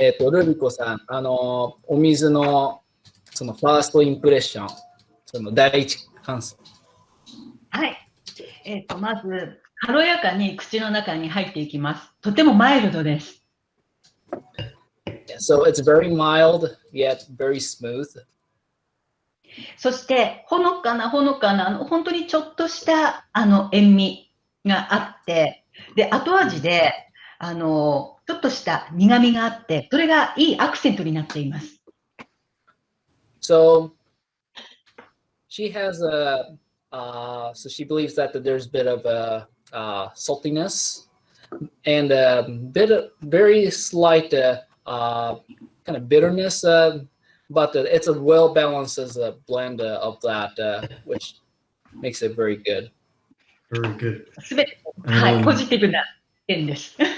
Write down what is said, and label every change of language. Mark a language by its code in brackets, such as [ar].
[ja] ルリコさん、お水のそのファーストインプレッション、その第一感想。はい。まず、軽やかに口の中に入っていきます。とてもマイルドです。 [en] So it's very mild, yet very smooth. [ja] そして、ほのかな、本当にちょっとした塩味があって、で、後味で、ちょっとした苦味があって、それがいいアクセントになっています。 [en] So she has so she believes that there's a bit of saltiness and a bit of very slight kind of bitterness, but it's a well balanced as a blend of that, which makes it very good. Very good. [ja] すべて、はい、ポジティブな点です。